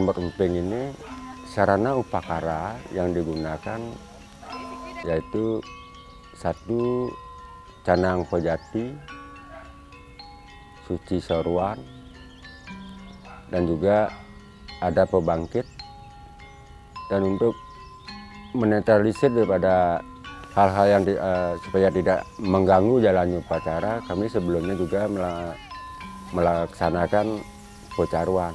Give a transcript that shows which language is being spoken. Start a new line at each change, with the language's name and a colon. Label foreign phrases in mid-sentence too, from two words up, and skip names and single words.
Indonesian: Mot Emping ini, sarana upakara yang digunakan yaitu satu canang pojati, suci sorwan, dan juga ada pembangkit. Dan untuk menetralisir daripada hal-hal yang supaya tidak mengganggu jalannya upacara, kami sebelumnya juga melaksanakan pocaruan.